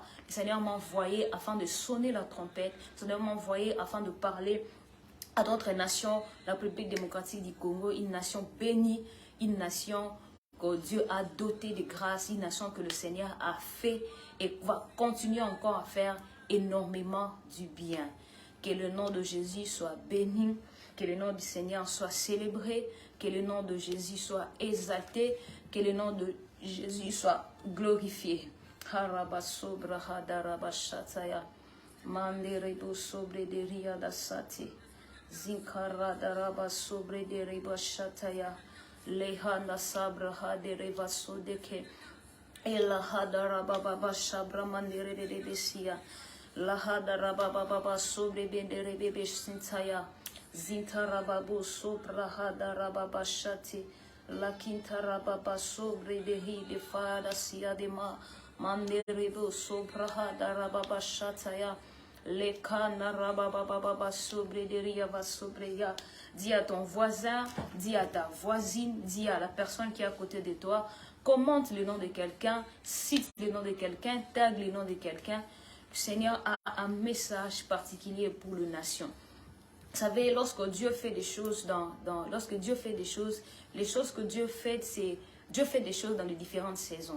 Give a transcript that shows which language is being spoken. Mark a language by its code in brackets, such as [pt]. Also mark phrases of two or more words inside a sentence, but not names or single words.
[fr] Le Seigneur m'a envoyé afin de sonner la trompette. Le Seigneur m'a envoyé afin de parler à d'autres nations, la République démocratique du Congo, une nation bénie, une nation que Dieu a dotée de grâce, une nation que le Seigneur a fait et va continuer encore à faire énormément du bien. Que le nom de Jésus soit béni, que le nom du Seigneur soit célébré, que le nom de Jésus soit exalté, que le nom de Jésus soit glorifié. Harabasobra hadarabashataya. Manderebo sobre de riadasati. Zinkara daraba sobre de rebashataya. Lehana sabra hadereva sodeke. Ela hadarababa shabra mandere de besia. La hadarababa sobre bendere bebe sintaya. Zintarababu sobra hadarababa shati. La kintarababa sobre de hi de fada siadema. Manderebo sobra hadarababa shataya. Le kanarababa sobre de riava sobre ya. Dis à ton voisin, dis à ta voisine, dis à la personne qui est à côté de toi, commente le nom de quelqu'un, cite le nom de quelqu'un, tag le nom de quelqu'un. Le Seigneur a un message particulier pour les nations. Vous savez, lorsque Dieu fait des choses lorsque Dieu fait des choses, les choses que Dieu fait, c'est Dieu fait des choses dans les différentes saisons.